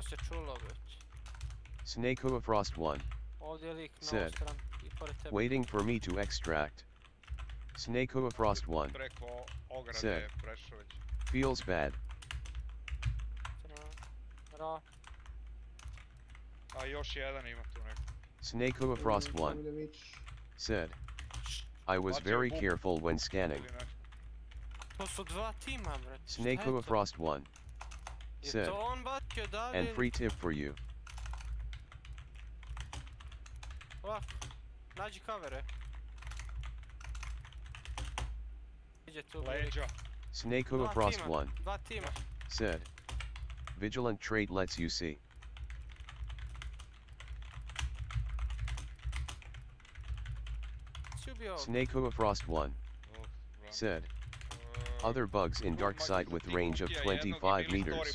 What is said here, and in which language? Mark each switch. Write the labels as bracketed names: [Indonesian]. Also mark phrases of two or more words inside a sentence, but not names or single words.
[English] S.W.Frost 1 said, waiting for me to extract. S.W.Frost 1 said, feels bad. [Serbian] A još jedan ima tu neko. [English] S.W.Frost 1 said, I was very careful when scanning. [Serbian] To su 2 tima, bre. [English] S.W.Frost 1 said, and free tip for you. [Serbian] Ovako, nađi kavere. Leđa. [English] S.W.Frost 1 [Serbian] 2 tima. [English] said, vigilant trait lets you see. S.W.Frost 1 said, other bugs in dark side with range of 25 meters.